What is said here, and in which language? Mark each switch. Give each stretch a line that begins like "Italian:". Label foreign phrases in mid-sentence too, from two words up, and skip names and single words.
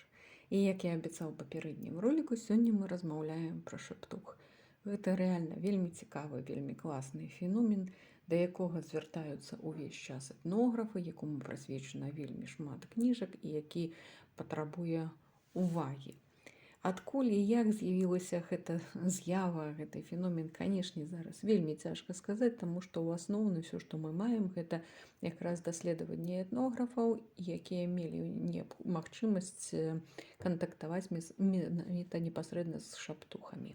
Ukrainian: І як я обіцяв у попереднім ролику, сьогодні ми розмовляємо про шептух. Це реально вельми цікавий, вельми класний феномен, до якого звертаються увесь час етнографи, якому присвячено вельми шмат книжок і який потребує уваги.
Belarusian: Адкуль і як з'явілася гэта з'ява, гэты феномен, канешне, зараз вельмі цяжка сказаць, таму што ў асноўным ўсё, што мы маем, гэта якраз даследаванні этнографаў, якія мелі магчымасць кантактаваць менавіта непасрэдна з шаптухамі.